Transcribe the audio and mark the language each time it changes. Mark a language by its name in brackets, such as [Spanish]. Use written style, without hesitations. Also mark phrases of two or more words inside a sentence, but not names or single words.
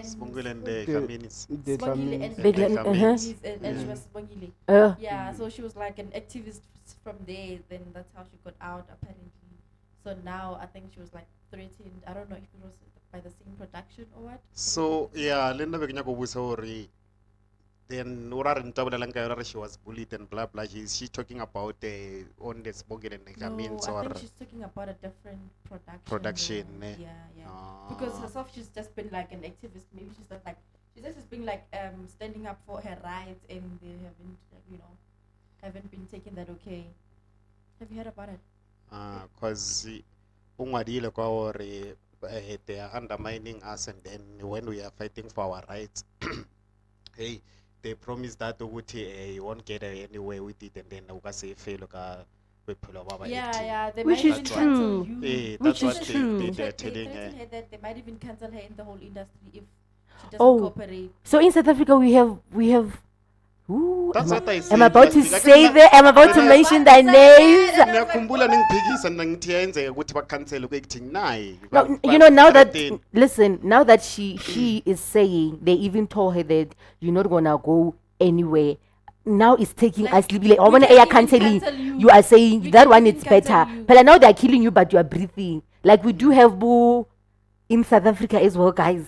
[English] Spongile and the The- Kaminis. the Spongile and Tamil- Big Like Lan- a uh-huh. mix. and she was Spongile. Yeah, so she was like an activist from there. Then that's how she got out, apparently. So now I think she was like threatened. I don't know if it was by the same production or what. So yeah, [Northern Sotho] le nna be ke nyaka go botsa gore then ora re ntabolelang ka yona re [English] she was bullied and blah blah. Is she talking about on the Spongile and the No, Kamins I or think she's talking about a different production. production? though. Yeah. Because Ah. herself, she's just been like an activist. Maybe she's not like she's just been like standing up for her rights, and they haven't, haven't been taking that okay. Have you heard about it? Cause [Northern Sotho] o ngwadile kwa gore [English] they are undermining us, and then when we are fighting for our rights, hey, they promise that ukuthi you won't get anywhere with it, and then [Northern Sotho] o ka se fail ka bophelo ba baeti. [English] Yeah. They Which might is even true. cancel you. Eh, Which that's is what true. they They are telling her. threaten her that they might even cancel her in the whole industry if she doesn't Oh. cooperate. So in South Africa we have Ooh, That's what I said. am I about to last week. say that? Am I about to mention their names? [Zulu] Ngiyakhumbula ningiphikisa nina ngithi yenzeka ukuthi bacancel ku-acting naye. [English] No, you know, now that, listen, now that she is saying, they even told her that you're not gonna go anywhere. Now it's taking Like, us, like, I we want can to even canceling. cancel you. You are saying We that can one even it's better. cancel you. But now they're killing you, but you are breathing. Like we do have boo in South Africa as well, guys.